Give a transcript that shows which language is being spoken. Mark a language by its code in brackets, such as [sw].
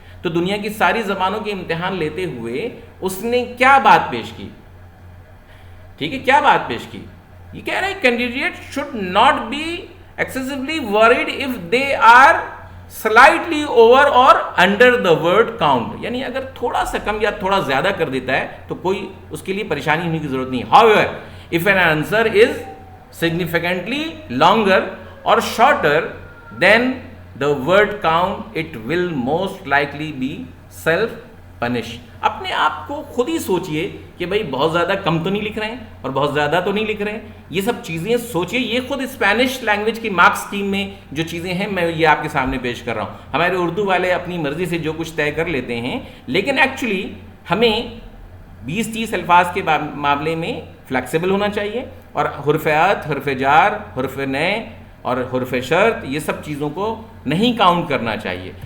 [ur] تو دنیا کی ساری زبانوں کے امتحان لیتے ہوئے اس نے کیا بات پیش کی، ٹھیک ہے، کیا بات پیش کی؟ یہ کہہ رہے ہیں [en] Candidate should not be excessively word if they are slightly over or under the word count. [ur] یعنی اگر تھوڑا سا کم یا تھوڑا زیادہ کر دیتا ہے تو کوئی اس کے لیے پریشانی ہونے کی ضرورت نہیں. [en] However, if an answer is significantly longer or shorter than the word count it will most likely be self punish. [ur] اپنے آپ کو خود ہی سوچئے کہ بھائی بہت زیادہ کم تو نہیں لکھ رہے ہیں اور بہت زیادہ تو نہیں لکھ رہے ہیں, یہ سب چیزیں سوچئے. یہ خود اسپینش لینگویج کی مارکس اسکیم میں جو چیزیں ہیں میں یہ آپ کے سامنے پیش کر رہا ہوں. ہمارے اردو والے اپنی مرضی سے جو کچھ طے کر لیتے ہیں, لیکن ایکچولی ہمیں 20-30 الفاظ کے معاملے میں فلیکسیبل ہونا چاہیے, اور حرف عطف, حرف جار, حرف نئے اور حرف شرط, یہ سب چیزوں کو نہیں کاؤنٹ کرنا چاہیے.